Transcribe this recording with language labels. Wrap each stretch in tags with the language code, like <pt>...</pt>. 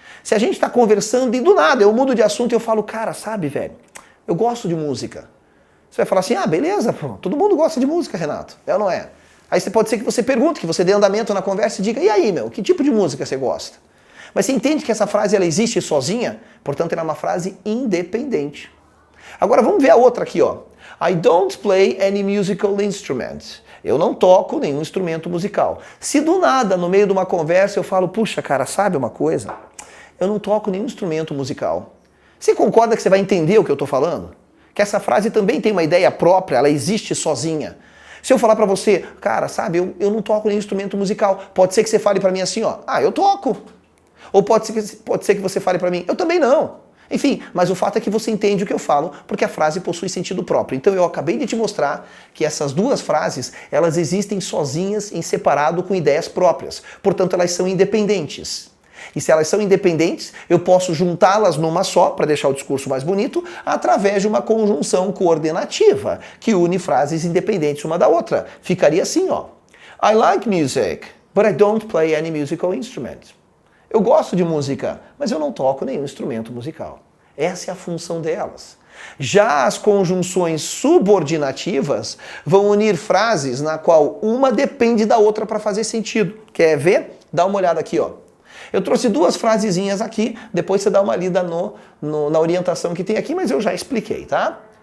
<pt>Se a gente está conversando e do nada eu mudo de assunto e eu falo, cara, sabe, velho, eu gosto de música. Você vai falar assim, beleza, pô, todo mundo gosta de música, Renato, é ou não é? Aí pode ser que você pergunte, que você dê andamento na conversa e diga, e aí, meu, que tipo de música você gosta? Mas você entende que essa frase ela existe sozinha? Portanto, ela é uma frase independente. Agora vamos ver a outra aqui, ó.</pt> <en>I don't play any musical instruments.</en> <pt>Eu não toco nenhum instrumento musical. Se do nada, no meio de uma conversa, eu falo, puxa, cara, sabe uma coisa? Eu não toco nenhum instrumento musical. Você concorda que você vai entender o que eu estou falando? Que essa frase também tem uma ideia própria, ela existe sozinha. Se eu falar pra você, cara, sabe, eu não toco nenhum instrumento musical, pode ser que você fale pra mim assim, ó, eu toco. Ou pode ser que você fale pra mim, eu também não. Enfim, mas o fato é que você entende o que eu falo, porque a frase possui sentido próprio. Então eu acabei de te mostrar que essas duas frases, elas existem sozinhas, em separado, com ideias próprias. Portanto, elas são independentes. E se elas são independentes, eu posso juntá-las numa só, para deixar o discurso mais bonito, através de uma conjunção coordenativa, que une frases independentes uma da outra. Ficaria assim, ó.</pt> <en>I like music, but I don't play any musical instrument.</en> <pt>Eu gosto de música, mas eu não toco nenhum instrumento musical. Essa é a função delas. Já as conjunções subordinativas vão unir frases na qual uma depende da outra para fazer sentido. Quer ver? Dá uma olhada aqui, ó. Eu trouxe duas frasezinhas aqui, depois você dá uma lida na orientação que tem aqui, mas eu já expliquei, tá?</pt>